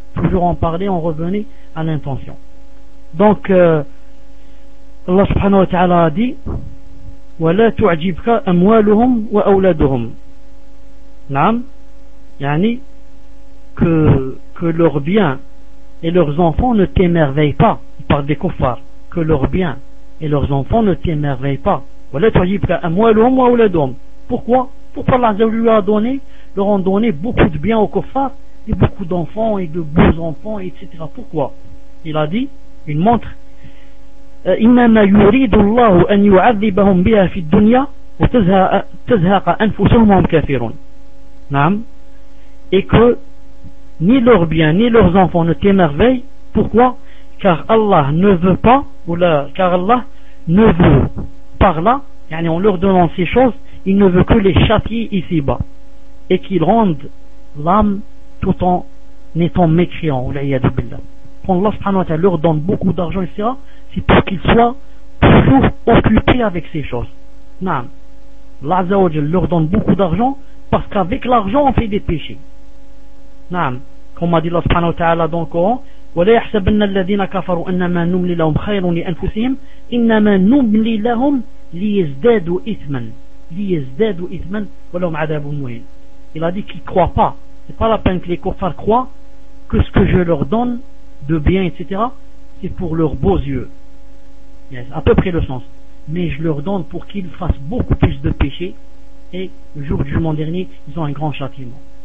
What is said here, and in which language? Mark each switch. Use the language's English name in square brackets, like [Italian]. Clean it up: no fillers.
[French] Toujours en parler, on revenait à l'intention. Donc, Allah subhanahu wa ta'ala a dit, [Arabic] ولا تعجبك أموالهم وأولادهم. نعم [French] يعني que leurs biens et leurs enfants ne t'émerveillent pas. Il parle des kuffars. Que leurs biens et leurs enfants ne t'émerveillent pas. [Arabic] ولا تعجبك أموالهم وأولادهم. [French] Pourquoi? Pourquoi Allah lui a donné, leur ont donné beaucoup de biens aux kuffars et beaucoup d'enfants et de beaux enfants, etc. Pourquoi? Il a dit, il montre. [Arabic] إنما يريد الله أن يعذبهم بها في الدنيا وتزهق أنفسهم وهم كافرون. نعم. [French] Et que ni leurs biens ni leurs enfants ne t'émerveillent. Pourquoi? Car Allah ne veut pas, ou là, car Allah ne veut par là, يعني en leur donnant ces choses, il ne veut que les châtier ici-bas et qu'ils rendent l'âme tout en étant mécréant. Quand Allah subhanahu wa ta'ala leur donne beaucoup d'argent, etc., c'est pour qu'ils soient toujours occupés avec ces choses. Naam. Allah Azza wa Jalla leur donne beaucoup d'argent parce qu'avec l'argent on fait des péchés. Naam. Comme a dit Allah subhanahu wa ta'ala dans le Coran, [Arabic] وَلَا يَحْسَبَنَّ الَّذِينَ كَفَرُوا أَنَّمَا نُمْلِي لَهُمْ خَيْرٌ لِأَنفُسِهِمْ إِنَّمَا نُمْلِي لَهُمْ لِيَزْدَادُوا إِثْمًا لِيَزْدَادُوا إِثْمًا وَلَهُمْ عَذَابٌ مُهِينٌ. [French] Il a dit qu'ils ne croient pas. C'est pas la peine que les kuffars croient que ce que je leur donne de bien, etc., c'est pour leurs beaux yeux. Yes, à peu près le sens. Mais je leur donne pour qu'ils fassent beaucoup plus de péchés. Et le jour du jugement dernier, ils ont un grand châtiment.